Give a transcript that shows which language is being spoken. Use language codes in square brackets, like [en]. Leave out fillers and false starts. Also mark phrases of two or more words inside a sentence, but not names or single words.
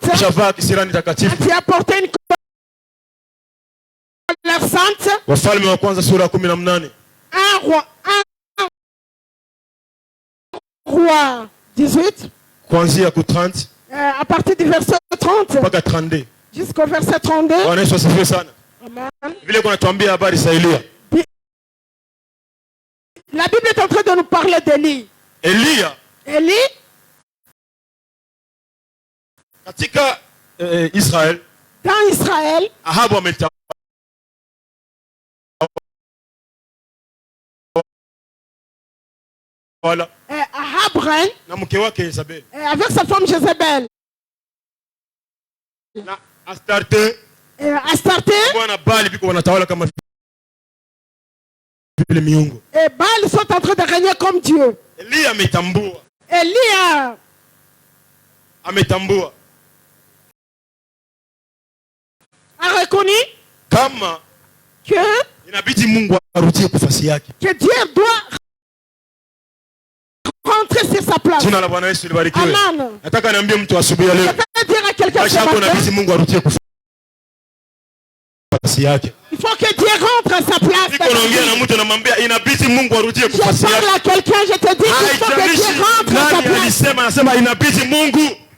[fr] Tu as porté une colère sainte. Un roi, Roi 18. [sw] Kuanzia ku 30. [fr] À partir du verset 30. [sw] Mpaka 32. [fr] Jusqu'au verset 32. [sw] Bwana Yesu asifiwe sana. Amen. Vile kuna tuambia habari za Elia. [fr] La Bible est en train de nous parler d'Élie. Élie. [sw] Katika Israël. [fr] Dans Israël. [sw] Ahabu ametawala. Voilà. [fr] Ahab règne. [sw] Na mke wake Jezabel. [fr] Avec sa femme Jézabel. [sw] Na Astarte. Bwana Baali biko wanatawala kama vile miungu. [fr] Et Baal sont en train de régner comme Dieu. [sw] Elia ametambua. Elia ametambua. [fr] A reconnu [sw] kama [fr] que [sw] inabidi Mungu arudie kufasi yake. [fr] Que Dieu doit rentrer sur sa place. [sw] Jina la Bwana Yesu libarikiwe. Amen. Nataka niambie mtu asubuhi ya leo. [fr] Je vais dire à quelqu'un ce matin. [sw] Inabidi Mungu arudie kufasi yake. [fr] Il faut que Dieu rentre à sa place. [sw] Niko naongea na mtu namwambia inabidi Mungu arudie kufasi yake. [fr] Je parle à quelqu'un, je te dis qu'il faut que Dieu rentre à sa place. [sw] Nani alisema inabidi Mungu